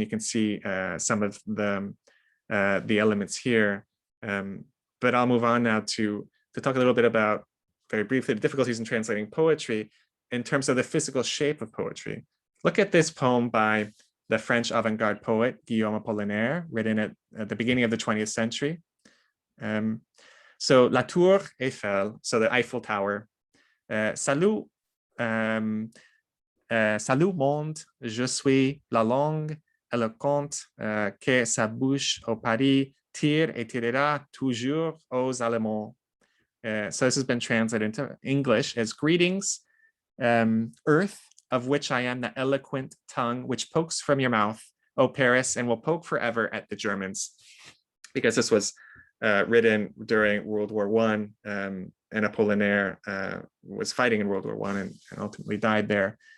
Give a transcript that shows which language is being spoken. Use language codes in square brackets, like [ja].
[en] You can see some of the elements here, but I'll move on now to talk a little bit about, very briefly, the difficulties in translating poetry in terms of the physical shape of poetry. Look at this poem by the French avant-garde poet Guillaume Apollinaire, written at the beginning of the 20th century. So La Tour Eiffel, so the Eiffel Tower. [fr] Salut, salut monde, je suis la langue éloquente que sa bouche au Paris tire et tirera toujours aux Allemands [en] So this has been translated into English as greetings, earth, of which I am the eloquent tongue, which pokes from your mouth, O Paris, and will poke forever at the Germans. Because this was written during World War I, and Apollinaire was fighting in World War I and ultimately died there.